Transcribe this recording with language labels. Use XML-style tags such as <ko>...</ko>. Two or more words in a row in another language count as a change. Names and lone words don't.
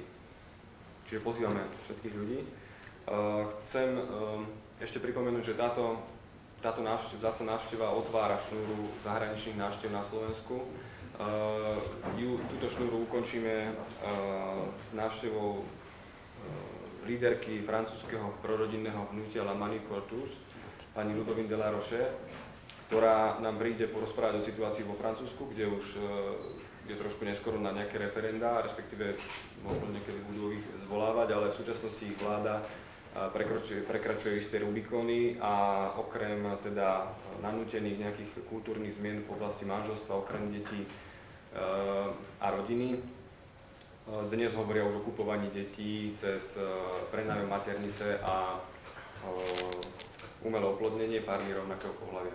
<sk>Čiže pozývame všetkých ľudí. Chcem ešte pripomenúť, že táto vzácna návšteva otvára šnúru zahraničných návštev na Slovensku. Túto šnúru ukončíme s návštevou líderky francúzskeho prorodinného hnutia La Manif pour tous, pani Ludovine de la Roche, ktorá nám príde porozprávať o situácii vo Francúzsku, kde už je trošku neskoro na nejaké referendá, respektíve možno niekedy budú ich zvolávať, ale v súčasnosti ich vláda prekračuje isté Rubikóny a okrem teda nanútených nejakých kultúrnych zmien v oblasti manželstva, okrem detí a rodiny, dnes hovoria už o kupovaní detí cez prenájom maternice a umelé oplodnenie pármi rovnakého pohlavia.</sk>